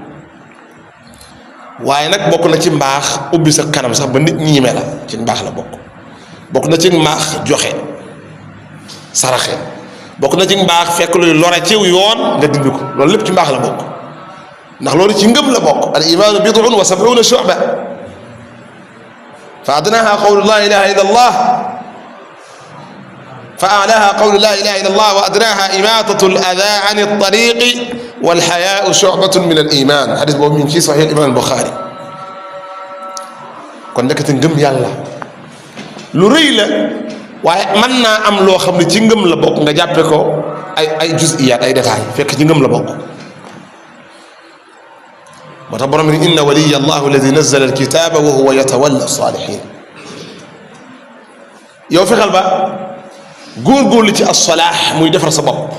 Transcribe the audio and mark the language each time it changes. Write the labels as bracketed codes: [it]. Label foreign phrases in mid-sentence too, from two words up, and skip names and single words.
[wo] waaye nag bokk na ci mbaax ubbi sa kanam sax ba nit ñiime la ci mbaax la bokk na ci mbaax joxe saraxe bokk na ci mbaax fekk luy lore ciw yoon nga dindi ko loolu lépp ci mbaax la bokk ndax loolu ci ngëm la bokk [ar] الإيمان بضع وسبعون شعبة فأدناها قول لا إله إلا الله فأعلاها قول لا إله إلا الله وأدناها إماتة الأذى عن الطريق والحياء شعبة من الإيمان حديث بوب من في صحيح الإمام البخاري [wo] kon ndekete ngëm yàlla lu rëy la waaye mën naa am loo xam ne ci ngëm la bokk nga jàppe ko ay juziyaat ay détails fekk ci ngëm la bokk moo tax borom ni [ar] إن وليي الله الذي نزل الكتاب وهو يتولى الصالحين [wo] yow fexeel ba góorgóorlu ci as-salaax muy defar sa bopp